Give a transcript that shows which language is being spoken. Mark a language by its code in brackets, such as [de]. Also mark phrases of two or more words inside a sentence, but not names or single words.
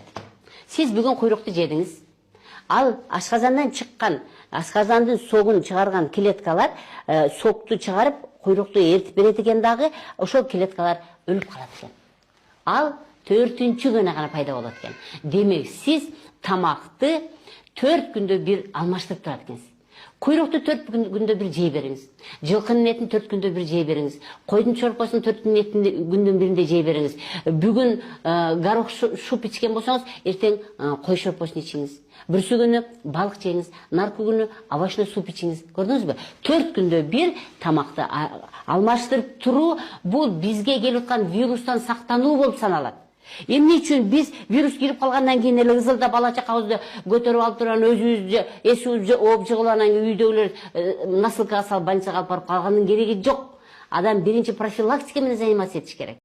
[ky] Сиз бүгүн куйрукту жедиңиз. Ал ашказандан чыккан, ашказандын согун чыгарган клеткалар сокту чыгарып, куйрукту эритип берет экен дагы, ошол клеткалар өлүп калат экен. Ал 4-күнү гана пайда болот экен. Демек, сиз тамакты 4 күндө бир алмаштырып турат экенсиз. [kk] Құйрықты 4 күндө бір жей беріңіз. Жылқының етін 4 күндө бір жей беріңіз. Қойдың шорпасын 4 күннің бірінде жей беріңіз. Бүгін [ru] горох шуп [kk] ішкен болсаңыз, ертең қой шорпасын ішіңіз. Бүрсі күні балық жеңіз, наркы күні [ru] овощной суп [kk] ішіңіз. Көрдіңіз бе? 4 күндө бір тамақты алмаштырып тұру, бұл бізге келіп отқан вирустан сақтану болып саналады. [ky] Эмне үчүн биз вирус кирип калгандан кийин эле ызылда бала чакабызды көтөрүп алып турган өзүбүздү эсибизди ооп жыгып анан кийин үйдөгүлөр носилкага салып больницага алып барып калганын кереги жок. Адам биринчи профилактика менен заниматься этиш керек.